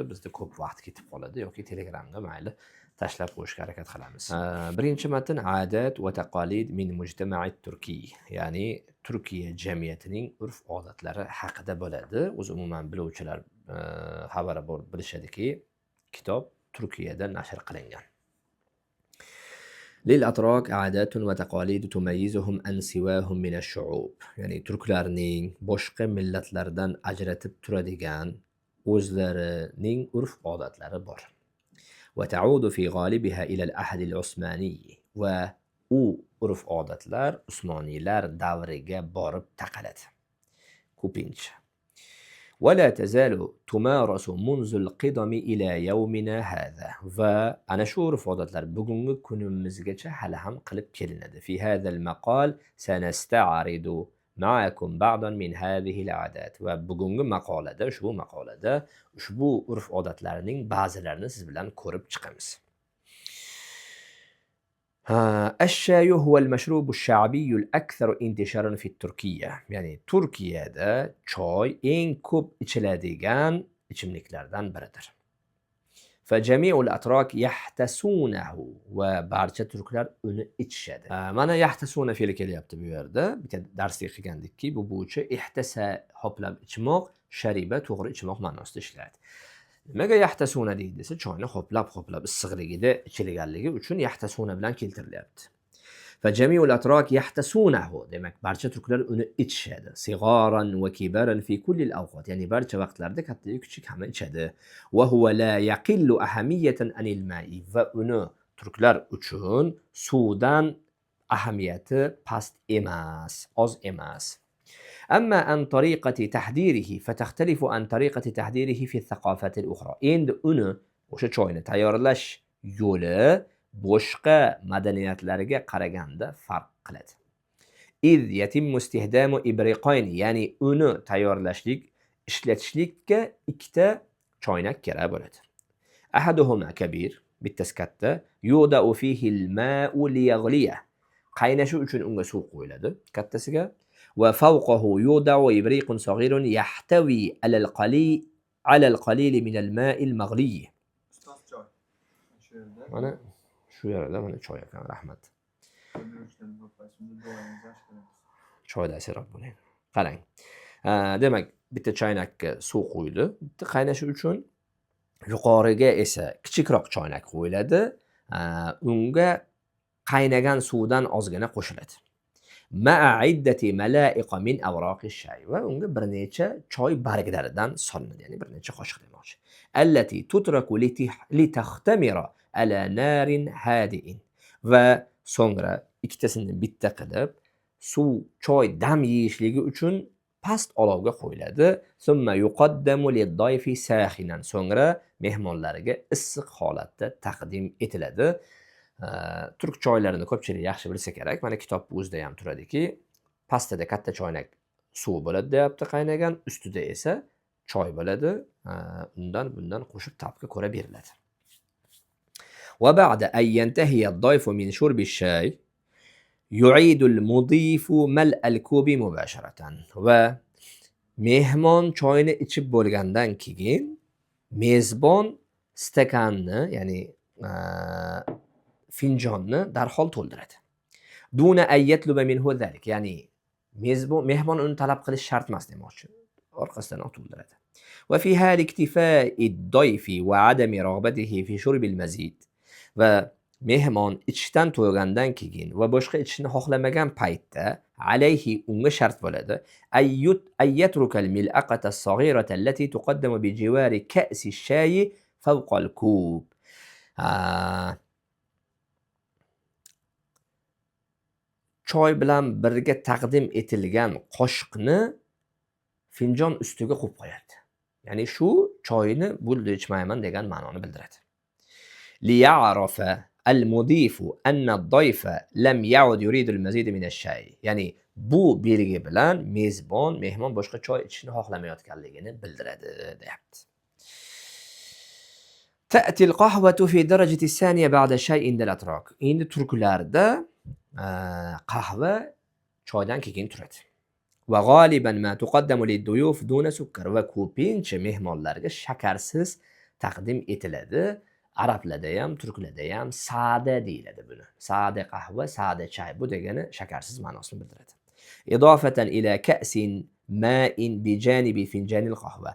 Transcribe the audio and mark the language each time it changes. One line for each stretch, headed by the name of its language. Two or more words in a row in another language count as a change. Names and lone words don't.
Uzbek: Bizda ko'p vaqt ketib qoladi yoki Telegramga mayli tashlab qo'yishga harakat qilamiz. Birinchi matn
Arabic: عادات وتقاليد من المجتمع التركي,
Uzbek: ya'ni Turkiya jamiyatining urf-odatlari haqida bo'ladi. O'zi umuman biluvchilar xabari bor bilishadiki, kitob Turkiyada nashr qilingan.
Arabic: للأتراك عادات وتقاليد تميزهم عن سواهم من الشعوب.
Uzbek: ya'ni turklarning boshqa millatlardan ajratib turadigan o'zlarining urf-odatlari bor.
Arabic: وتعود في غالبها إلى العهد العثماني و
Uzbek: u urf-odatlar Usmoniylar davriga borib taqaladi. Ko'pincha.
Arabic: ولا تزال تمارس منذ القدم إلى يومنا هذا.
Uzbek: va ana shu urf-odatlar bugungi kunimizgacha hali ham qilib kelinadi.
Arabic: في هذا المقال سنستعرض معكم بعضا من هذه العادات.
Uzbek: va bugungi maqolada, ushbu maqolada ushbu urf-odatlarning ba'zilarini siz bilan ko'rib chiqamiz.
Arabic: الشاي هو المشروب الشعبي الأكثر انتشارا في تركيا.
Uzbek: ya'ni Turkiyada choy eng ko'p ichiladigan ichimliklardan biridir.
Arabic: فجميع الأتراك يحتسونه
Uzbek: va barcha turklar uni ichishadi. Mana yahtasuna fe'li kelyapti bu yerda. Bitta darslik qilgandikki, bu bo'yicha ihtasa hoplab ichmoq, shariba to'g'ri ichmoq ma'nosida ishlaydi. Nimaga yahtasuna deydi desa, choyni hoplab issiqligida ichilganligi uchun yahtasuna bilan keltirilyapti.
Arabic: فجميع الأتراك يحتسونه.
Uzbek: demak barcha turklar uni ichishadi.
Arabic: صغارا وكبارا في كل الأوقات.
Uzbek: ya'ni barcha vaqtlarda katta kichik hamma ichadi.
Arabic: وهو لا يقل أهمية عن الماء.
Uzbek: va uni turklar uchun suvdan ahamiyati past emas, oz emas.
Arabic: أما عن طريقة تحضيره فتختلف عن طريقة تحضيره في الثقافات الأخرى.
Uzbek: endi uni o'sha choyni tayyorlash yo'li boshqa madaniyatlarga qaraganda farq qiladi.
Arabic: إذ يتم استخدام إبريقين.
Uzbek: ya'ni uni tayyorlashlik, ishlatishlikka ikkita choynak kerak bo'ladi.
Arabic: أحدهما كبير
Uzbek: bittasi katta.
Arabic: يوضع فيه الماء ليغليه.
Uzbek: qaynashi uchun unga suv qo'yiladi kattasiga.
Arabic: وفوقه يوضع إبريق صغير يحتوي على القليل من الماء المغلي.
Uzbek: mana shu yerda mana choy ekan, rahmat. Choyda asirab bo'ling. Qarang. Demak, bitta choynakka suv qo'yildi. Bitta qaynashi uchun yuqoriga esa kichikroq choynak qo'yiladi. Unga qaynagan suvdan ozgina qo'shiladi.
Arabic: مع عدة ملائق من أوراق الشاي.
Uzbek: va unga bir necha choy barglaridan solinadi, ya'ni bir necha qoshiq demoqchi.
Arabic: التي تترك لتختمر على نار هادئ.
Uzbek: va so'ngra ikkitasini bitta qilib suv choy dam yeyishligi uchun past olovga qo'yiladi.
Arabic: ثم يقدم للضيف ساخنا.
Uzbek: so'ngra mehmonlarga issiq holatda taqdim etiladi. Turk choylarini ko'pchilik yaxshi bilsa kerak. Mana kitob o'zida ham turadiki, pastida katta choynak suv bo'ladi deyapti qaynagan, ustida esa choy bo'ladi. Bundan qo'shib tabga ko'ra beriladi.
Arabic: وبعد أن ينتهي الضيف من شرب الشاي يعيد المضيف ملء الكوب مباشرة.
Uzbek: va mehmon choyni ichib bo'lgandan keyin mezbon stakanni, ya'ni finjonni darhol to'ldiradi.
Arabic: دون أن يطلب منه ذلك.
Uzbek: ya'ni mehmon uni talab qilish shart emas demoqchi. Orqasidan to'ldiradi.
Arabic: وفي حال اكتفاء الضيف وعدم رغبته في شرب المزيد.
Uzbek: va mehmon ichishdan to'ygandan keyin va boshqa ichishni xohlamagan paytda alayhi unga shart bo'ladi.
Arabic: أيترك الملأقة الصغيرة التي تقدم بجوار كأس الشاي فوق الكوب.
Uzbek: choy bilan birga taqdim etilgan qoshiqni finjon ustiga qo'yib qo'yadi. Ya'ni shu choyni bo'ldi ichmayman degan ma'noni bildiradi.
Arabic: ليعرف المضيف أن الضيف لم يعد يريد المزيد من الشاي.
Uzbek: Ya'ni bu belgi bilan mehmon boshqa choy ichishni xohlamayotganligini bildiradi deyapti.
Arabic: تأتي القهوة في درجة الثانية بعد الشاي عند الأتراك.
Uzbek: Endi turklarda qahva choydan keyin turadi.
Arabic: وغالبا ما تقدم للضيوف دون سكر.
Uzbek: Va ko'pincha mehmonlarga shakarsiz taqdim etiladi. Arablarda ham, turklarda ham sada deyiladi buni. Sada qahva, sada choy. Bu degani shakarsiz ma'nosini bildiradi.
Arabic: إضافة إلى كأس ماء بجانب فنجان القهوة.